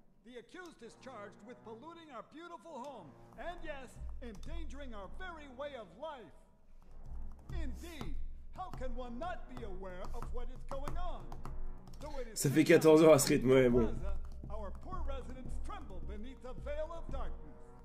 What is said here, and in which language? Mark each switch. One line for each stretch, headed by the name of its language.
English: The accused is charged with polluting our beautiful home and yes, endangering our very way of life. Indeed, how can one not be aware of what is going on?
French: Ça fait 14 heures à ce rythme, ouais, bon.
English: Our poor residents tremble beneath a veil of darkness.